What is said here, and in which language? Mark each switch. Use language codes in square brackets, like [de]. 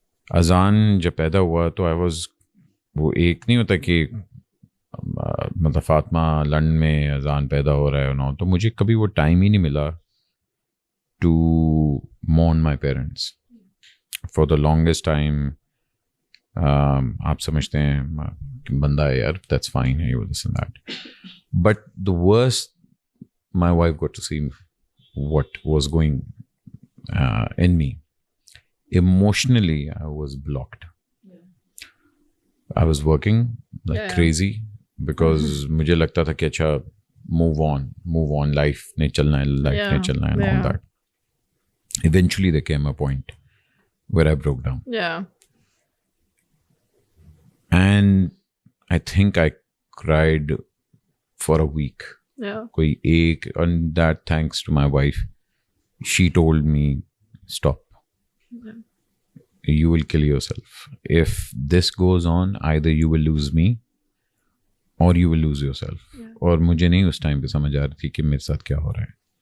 [ur] اذان جب پیدا ہوا تو وہ ایک نہیں ہوتا کہ مطلب فاطمہ لندن میں اذان پیدا ہو رہا ہے نا, تو مجھے کبھی وہ ٹائم ہی نہیں ملا [en] To mourn my parents for the longest time. [ur] آپ سمجھتے ہیں بندہ ہے یار, دیٹس فائن ہے, [en] You listen that. But the worst, my wife got to see what was going in me. Emotionally, I was blocked. I was working like crazy because [ur] مجھے لگتا تھا کہ اچھا [en] move on, life [ur] نے چلنا ہے, [en] and all that. Eventually there came a point where I broke down. Yeah. And I think I cried for a week. [ur] کوئی ایک, [en] and that thanks to my wife. She told me, stop. You will kill yourself. If this goes on, either you will lose me or you will lose yourself. [ur] اور مجھے نہیں اس time پہ سمجھ آ رہی تھی کہ میرے ساتھ کیا ہو رہا ہے.